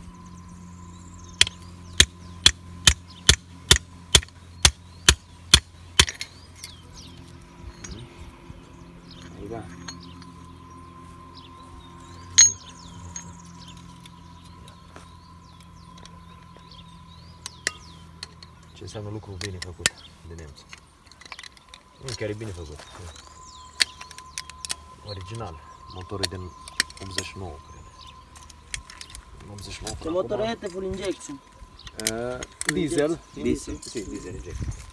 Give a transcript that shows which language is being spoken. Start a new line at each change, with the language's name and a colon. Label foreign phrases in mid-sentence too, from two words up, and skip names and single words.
Spanish: Ahí va.
Romanian: Ce înseamnă lucru bine făcut de nemți. Nu, chiar e bine făcut. Original. Motorul din 89, cred. 89
Spanish: ¿Qué motor es este?
English: Full injection.
Spanish: Diesel. Diesel. Sí,
English: diesel inject.